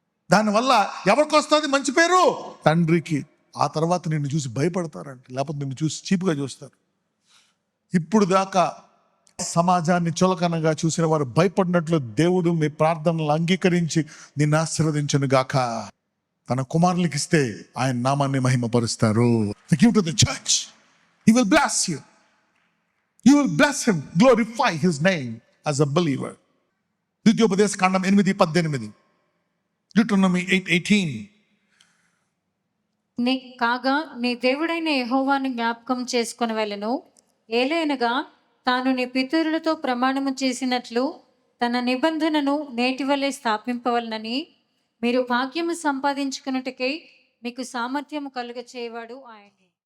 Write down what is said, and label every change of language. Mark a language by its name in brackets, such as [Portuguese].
[Telugu] దానివల్ల ఎవరికి వస్తుంది మంచి పేరు? తండ్రికి. ఆ తర్వాత నిన్ను చూసి భయపడతారంట, లేకపోతే నిన్ను చూసి చీపుగా చూస్తారు. ఇప్పుడు దాకా సమాజాన్ని చులకనగా చూసిన వారు భయపడినట్లు దేవుడు మీ ప్రార్థనలు అంగీకరించి నిన్ను ఆశీర్వదించును గాక. తన కుమారులకి ఇస్తే ఆయన నామాన్ని మహిమపరుస్తారు. [English] Give to the church. He will bless you. You will bless him, glorify his name as a believer. [Telugu] ద్వితీయోపదేశ కాండం 8:18, Deuteronomy 8:18. కాగా నీ దేవుడైన యెహోవాను జ్ఞాపకం చేసుకుని వెళ్ళను. ఏలైనగా తాను నీ పితరులతో ప్రమాణము చేసినట్లు తన నిబంధనను నేటి వలె స్థాపింపవలనని మీరు భాగ్యము సంపాదించుకున్నట్టుకై మీకు సామర్థ్యము కలుగ చేయవాడు ఆయనే.